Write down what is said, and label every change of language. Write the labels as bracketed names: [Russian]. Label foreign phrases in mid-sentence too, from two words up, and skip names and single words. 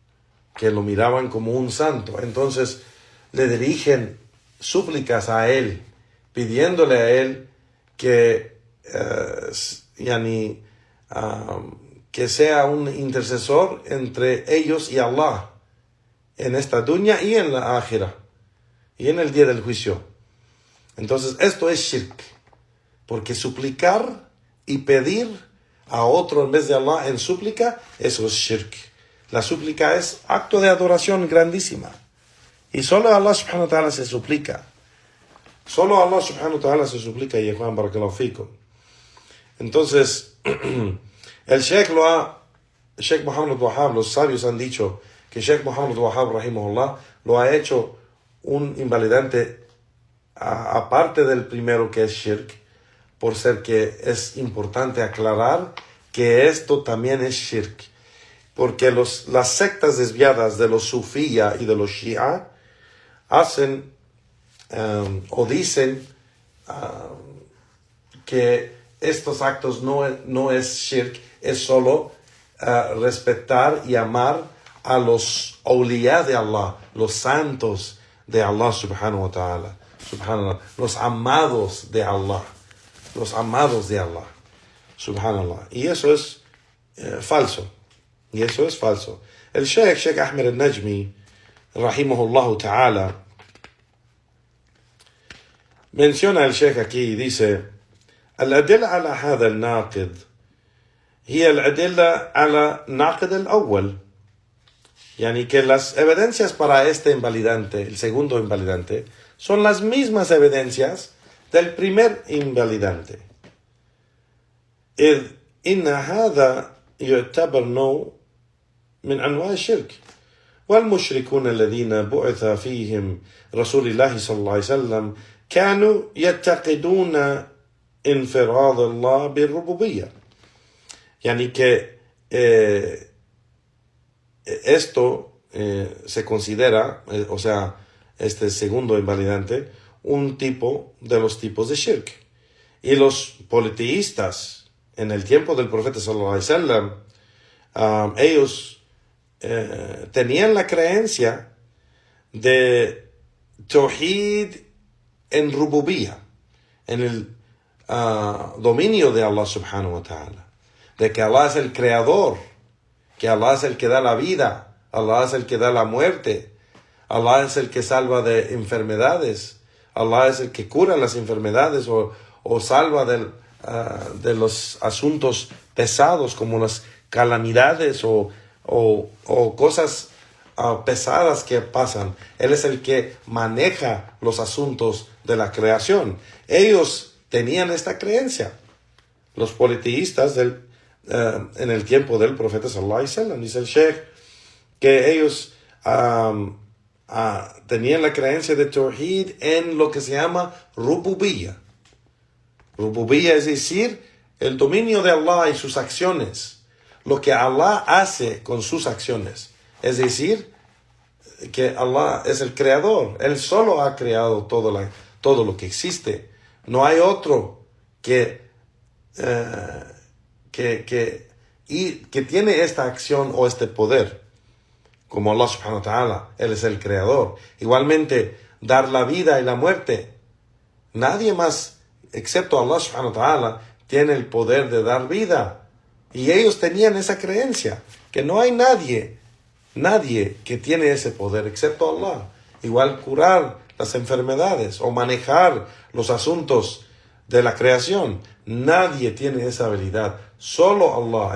[Spanish] Entonces le dirigen súplicas a él, pidiéndole a él que que sea un intercesor entre ellos y Allah en esta dunya y en la ákhira y en el día del juicio. Entonces esto es shirk, porque suplicar y pedir a otro en vez de Allah en súplica, eso es shirk. La súplica es acto de adoración grandísima, y solo a Allah [Arabic] سبحانه وتعالى [Spanish] se suplica. Solo a Allah [Arabic] سبحانه وتعالى [Spanish] se suplica, y Juan [Arabic] بارك الله فيكم. [Spanish] Entonces el Sheikh Muhammad Wahab, los sabios han dicho que Sheikh Muhammad Wahab rahimahullah lo ha hecho un invalidante aparte del primero, que es shirk, por ser que es importante aclarar que esto también es shirk, porque las sectas desviadas de los sufía y de los shia hacen o dicen que estos actos no es shirk, es solo respetar y amar a los awliya de Allah, los santos de Allah [Arabic] سبحانه وتعالى. [Spanish] Subhanallah, los amados de Allah, subhanallah. Y eso es falso. El Sheikh Ahmed al-Najmi, [Arabic] رحمه الله تعالى, [Spanish] menciona el Sheikh aquí y dice: [Arabic] الأدلة على هذا الناقض هي الأدلة على ناقض الأول. [Spanish] Yani que las evidencias para este invalidante, el segundo invalidante, son las mismas evidencias del primer invalidante. [Arabic] إذ إن هذا يعتبر نوع من أنواع الشرك. والمشركون الذين بعث فيهم رسول الله صلى الله عليه وسلم كانوا يعتقدون انفراد الله بالربوبية. [Spanish] Yani que esto se considera, o sea, este segundo invalidante, un tipo de los tipos de shirk. Y los politeístas, en el tiempo del profeta [Arabic] صلى الله عليه وسلم, [Spanish] ellos tenían la creencia de tawhid en rububiyya, en el dominio de Allah [Arabic] سبحانه وتعالى, [Spanish] de que Allah es el creador, que Allah es el que da la vida, Allah es el que da la muerte, Allah es el que salva de enfermedades, Allah es el que cura las enfermedades o salva de los asuntos pesados como las calamidades o cosas pesadas que pasan. Él es el que maneja los asuntos de la creación. Ellos tenían esta creencia, los politeístas en el tiempo del profeta [Arabic] صلى الله عليه وسلم. [Spanish] Dice el Sheikh que ellos tenían la creencia de Tawhid en lo que se llama Rububiyya. Rububiyya es decir, el dominio de Allah y sus acciones, lo que Allah hace con sus acciones. Es decir, que Allah es el creador. Él solo ha creado todo lo que existe. No hay otro que tiene esta acción o este poder como Allah [Arabic] سبحانه وتعالى. [Spanish] Él es el creador. Igualmente, dar la vida y la muerte. Nadie más, excepto Allah [Arabic] سبحانه وتعالى, [Spanish] tiene el poder de dar vida. Y ellos tenían esa creencia, que no hay nadie que tiene ese poder excepto Allah. Igual curar las enfermedades o manejar los asuntos de la creación. Nadie tiene esa habilidad, solo Allah.